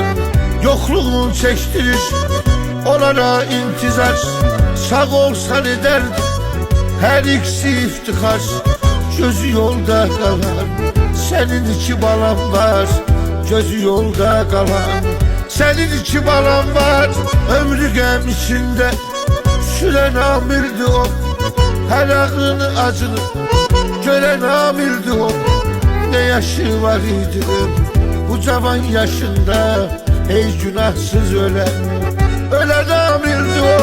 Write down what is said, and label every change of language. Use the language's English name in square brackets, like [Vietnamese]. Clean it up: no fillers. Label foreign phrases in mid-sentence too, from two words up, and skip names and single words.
[Turkish] Yokluğun çektirir onlara intizar, sağ olsan ederdi her ikisi iftihar. Gözü yolda kalan senin iki balan var, gözü yolda kalan. Senin iki balan var, [Azerbaijani] ömrü qəm içində sürən amirdi o, hər ağını acını görən amirdi o. Ne yaşı var idi bu cavan yaşında, hey günahsız ölen amirdi o.